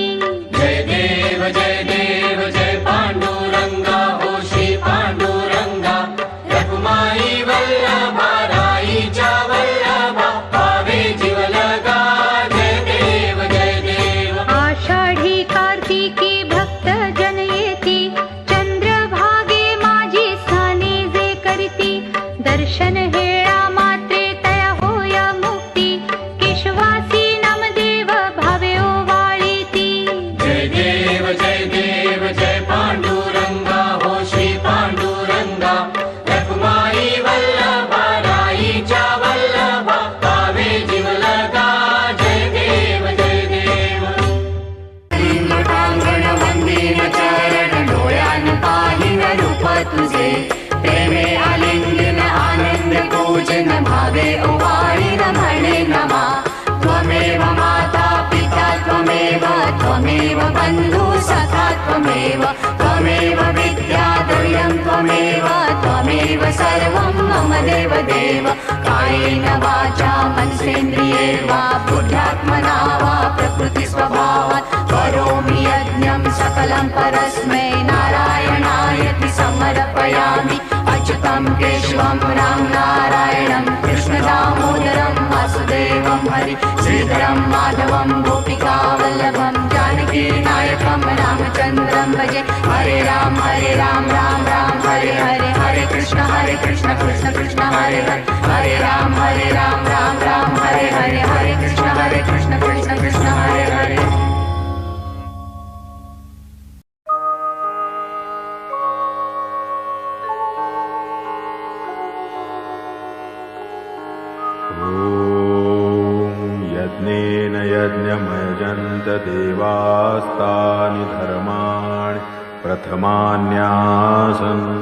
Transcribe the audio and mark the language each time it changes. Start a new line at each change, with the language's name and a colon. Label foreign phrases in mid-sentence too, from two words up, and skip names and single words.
Marathi: जय देव जय पांडुरंगा, हो श्री पांडुरंगा, रखुमाई वल्लभा, राईच्या वल्लभा, पावे जीवलगा. जय देव जय देव. आषाढी कार्तिकी भक्त जन येती, चंद्रभागे माझी स्थाने जे करती, दर्शन हेळा मात्रे तया होया मुक्ती, केशवासी नामदेव भावे ओवाळीती. जय देव जय पांडुरंगा, हो श्री पांडुरंगा, रखुमाई वल्लभा, राईच्या वल्लभा, पावे जीवलगा. जय देव जय देव. लोटांगण वंदीन चरण, डोळ्यान पाहिन रूप तुझे, प्रेमे आलिंगन आनंद पूजन, भावे ओवाळीन म्हणे नमा.
Sanskrit: त्वमेव माता पिता त्वमेव, त्वमेव बंधु सखा त्वमेव, त्वमेव विद्या द्रव्यं त्वमेव, त्वमेव सर्वं मम देव देव. कायेन वाचा मनसेन्द्रिये वा, बुद्ध्यात्मना वा प्रकृति स्वभावात्, करोमि यज्ञं सकलं परस्मै नारायणायति समर्पयामि. अच्युतं केशवं राम नारायणं, कृष्ण दामोदरं वासुदेवं हरि, श्रीधरं माधवं गोपिका वल्लभं, जानकी नायकं रामचन्द्रं भजे. हरे राम राम राम हरे हरे, हरे कृष्ण कृष्ण कृष्ण हरे हरे, हरे राम राम राम हरे हरे, हरे कृष्ण कृष्ण कृष्ण हरे हरे. यज्ञेन यज्ञमयजन्त देवास्तानि धर्माणि प्रथमान्यासन्,